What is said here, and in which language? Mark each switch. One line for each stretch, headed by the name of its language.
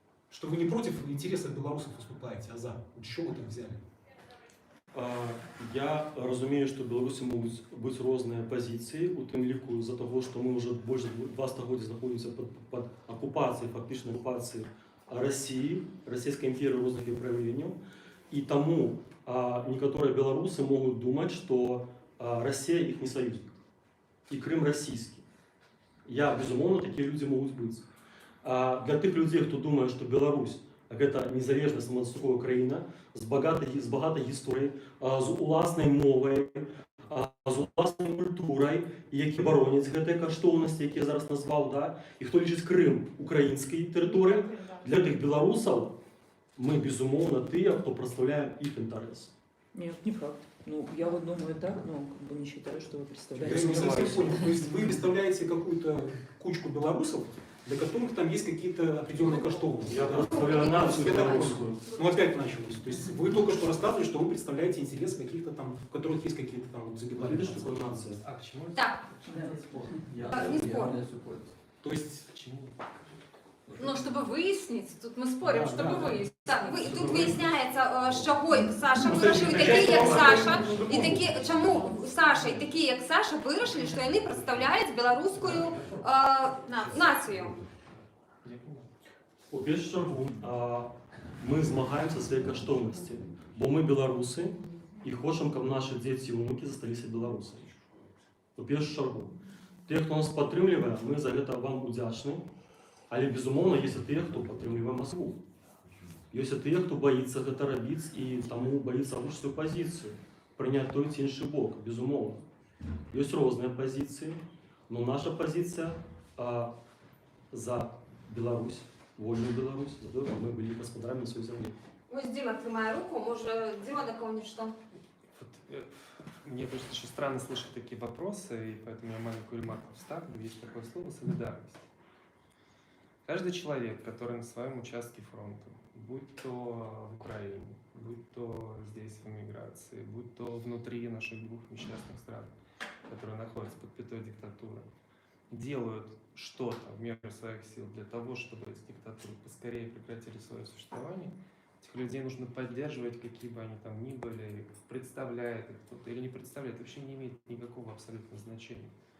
Russian: Что вы не против интересов белорусов выступаете, а за. Вот что вы так взяли?
Ukrainian: Я розумію, що в Білорусі можуть бути різні позиції, у тим ліку за того, що ми вже більше 2 століття знаходимося під окупацією, фактично окупацією Росії, Російської імперії різних проявлений. І тому
Russian: некоторые белорусы могут думать, что Россия их не союзник, и Крым российский. Безумовно, такие люди могут быть.
Ukrainian: Для тих людей, хто думає, що Білорусь – це незалежна самостійна країна з багатою історією, з власною мовою, з власною культурою, які боронять ці коштовності, які я зараз назвав, да? І хто лічить Крим українською територією, для тих білорусів ми, безумовно, ті, хто представляє їх інтерес.
Russian: Нет, не факт. Ну, я вот думаю так, но как бы не считаю, что вы Я представляете. не совсем понял. То есть вы представляете какую-то кучку белорусов, для которых там есть какие-то определенные коштовности. Я представляю нацию Это белорусскую. Ну опять началось. То есть вы только что рассказывали, что вы представляете интересы каких-то там, у которых есть какие-то там вот забеглые. Видишь, какая нация? А к чему? Так, не спор. То есть Ну, чтобы выяснить, тут мы спорим, Да, чтобы да. выяснить.
Ukrainian: Так, тут виясняється, з чого Саша вирішив, і такі, як Саша, і такі, чому Саша і такі, як Саша, вирішили, що вони представляють білоруську націю. У першу чергу ми змагаємося за свої коштовності, бо ми білоруси і хочемо, щоб наші діти і внуки залишилися білорусами. У першу чергу. Ті, хто нас підтримує, ми за це вам вдячні, але, безумовно, є ті, хто підтримує Москву. Є ті, хто боїться це робити і тому боїться рушити свою позицію, прийняти той чи інший бок, безумовно. Є різні позиції, але наша позиція за Білорусь.
Russian: Вольную Беларусь, за то, чтобы мы были господарями на своей земле.
Ukrainian: Ось Діма тримає руку, може Діма до кого-нибудь що?
Russian: Мне кажется, очень странно слышать такие вопросы, и поэтому я маленькую ремарку вставлю. Есть такое слово «солидарность». Каждый человек, который на своем участке фронта, будь то в Украине, будь то здесь в эмиграции, будь то внутри наших 2 несчастных стран, которые находятся под пятой диктатуры, делают что-то в меру своих сил для того, чтобы эти диктатуры поскорее прекратили свое существование, этих людей нужно поддерживать, какие бы они там ни были, представляет их кто-то или не представляет, вообще не имеет никакого абсолютно значения.